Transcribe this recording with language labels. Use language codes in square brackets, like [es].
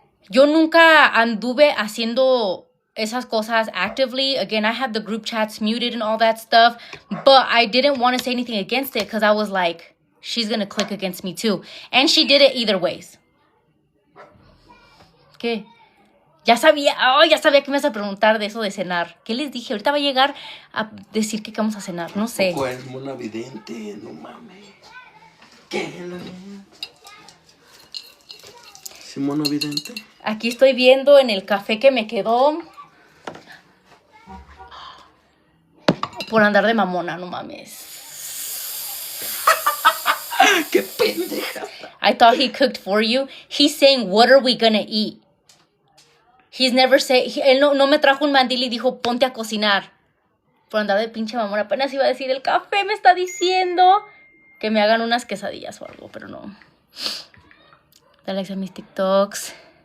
[es] Yo nunca anduve haciendo esas cosas actively. [en] Again, I had the group chats muted and all that stuff. But I didn't want to say anything against it because I was like, she's going to click against me too. And she did it either ways. [es] ¿Qué? Ya sabía que me ibas a preguntar de eso de cenar. ¿Qué les dije? Ahorita va a llegar a decir que vamos a cenar. No sé. Pues, mona vidente, no mames. ¿Qué? ¿Sí, mona vidente? Aquí estoy viendo en el café que me quedó. Por andar de mamona, no mames. ¡Qué pendeja! [en] I thought he cooked for you. He's saying, what are we gonna eat? He's never said, [es] él no me trajo un mandil y dijo, ponte a cocinar. Por andar de pinche mamón, apenas iba a decir, el café me está diciendo que me hagan unas quesadillas o algo, pero no. Dale like a mis TikToks.